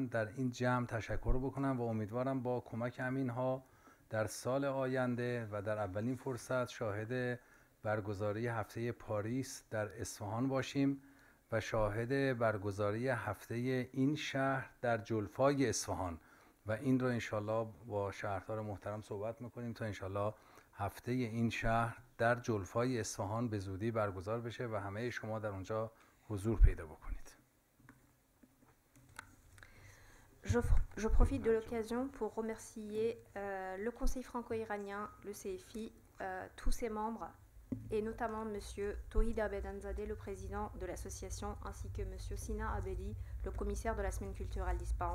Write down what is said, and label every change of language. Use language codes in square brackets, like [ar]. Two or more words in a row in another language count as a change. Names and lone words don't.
[fa] در این جمع تشکر بکنم و امیدوارم با کمک همینها در سال آینده و در اولین فرصت شاهد برگزاری هفته پاریس در اصفهان باشیم و شاهد برگزاری هفته این شهر در جلفای اصفهان، و این رو انشالله با شهردار محترم صحبت میکنیم تا انشالله هفته این شهر در جلفای اصفهان به زودی برگزار بشه و همه شما در اونجا حضور پیدا بکنید. [fr] Je profite de l'occasion pour remercier le Conseil franco-iranien, le CFI, tous ses membres, et notamment M. Tauhid Abedenzadeh, le président de l'association, ainsi que M. Sina Abedi, le commissaire de la semaine culturelle d'Ispahan.